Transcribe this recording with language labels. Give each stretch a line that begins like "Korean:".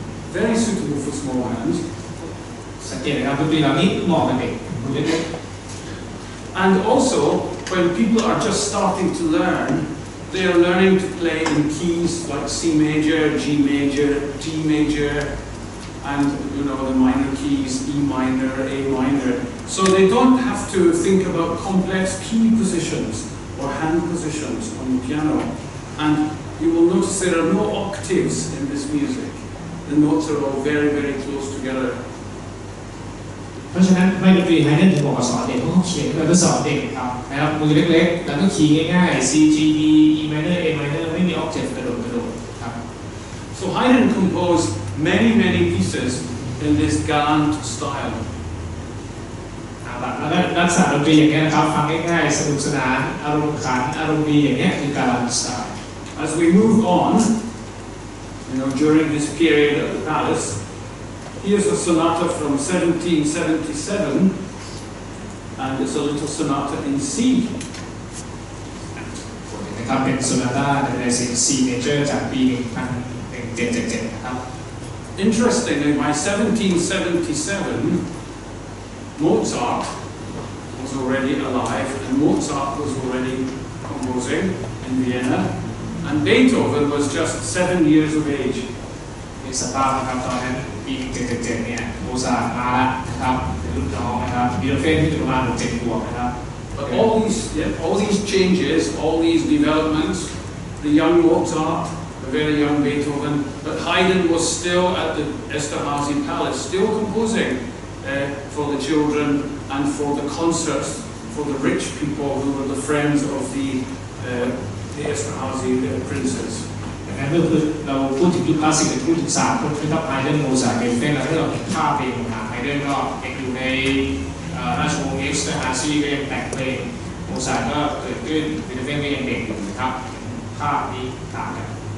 English: Very suitable for small hands.
Thai: สังเกตนะครับดนตรีเหล่านี้เหมาะกับเด็กมือเล็ก
English: And also, when people are just starting to learn, they are learning to play in keys like C major, G major, D major, and the minor keys, E minor, A minor. So they don't have to think about complex key positions or hand positions on the piano. And you will notice there are no octaves in this music. The notes are all very, very close together.
Thai: เพราะฉะนั้นไม่ดนตรีไฮเดนถึงบอกว่าสอนเด็กเพราะเขาเขียนมาเพื่อสอนเด็กครับนะครับมือเล็กๆแล้วก็คีย์ง่ายๆ C G D E minor A minor ไม่มี octave กระโดดครับ
English: So Haydn composed many, many pieces in this Galant style.
Thai: แล้วก็ลักษณะดนตรีอย่างนี้นะครับฟังง่ายๆสนุกสนานอารมณ์ขันอารมณ์ดีอย่างนี้คือการันสไตล์
English: As we move on, during this period at the palace, here's a sonata from 1777, and it's a little sonata in C.
Thai: นะครับเป็นโซนาต้าในเสียง C major จากปี1777นะครับ
English: Interestingly, by 1777, Mozart was already alive, and Mozart was already composing in Vienna, and Beethoven was just 7 years of age.
Thai: ใน นึกสภาพนะครับตอนนั้นปี1777เนี่ยโมซาร์ทมาแล้วนะครับเป็นรุ่นน้องนะครับบีโธเฟนที่อยู่ประมาณ7 ขวบนะครับ
English: But all these changes, all these developments, the young Mozart, the very young Beethoven, but Haydn was still at the Esterházy Palace, still composing for the children and for the concerts for the rich people who were the friends of the Esterházy princes.
Thai: ดังนั้นเมื่อเราพูดถึงยุคคลาสสิกพูดถึง3 คนนะครับไฮเดนโมซาร์ทเบโธเฟนแล้วถ้าเราเห็นภาพเพลงของไฮเดนก็ยังอยู่ในราชวงศ์เอ็กซ์ฮาซีก็ยังแต่งเพลงโมซาร์ทก็เกิดขึ้นเบโธเฟนก็ยังเด็กอยู่นะครับภาพนี้ต่างกัน